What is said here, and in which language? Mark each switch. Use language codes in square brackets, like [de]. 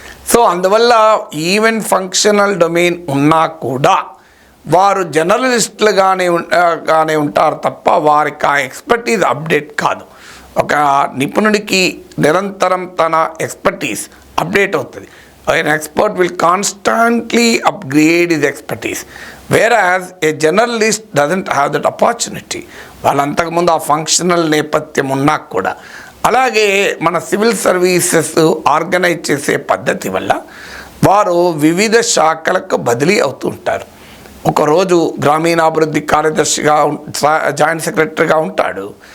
[te] So అందువల్ల even functional domain ఉన్నా కూడా వారు జర్నలిస్టులుగానే ఉంటారు తప్ప వారికి ఆ ఎక్స్పర్టీస్ అప్డేట్ కాదు. ఒక నిపుణుడికి నిరంతరం తన ఎక్స్పర్టీస్ అప్డేట్ అవుతుంది. [en] an expert will constantly upgrade his expertise, whereas a journalist doesn't have that opportunity. [te] వాళ్ళంతకుముందు ఆ ఫంక్షనల్ నేపథ్యం ఉన్నా కూడా. అలాగే మన సివిల్ సర్వీసెస్ ఆర్గనైజ్ చేసే పద్ధతి వల్ల వారు వివిధ శాఖలకు బదిలీ అవుతూ ఉంటారు. ఒకరోజు గ్రామీణాభివృద్ధి కార్యదర్శిగా జాయింట్ సెక్రటరీగా ఉంటాడు.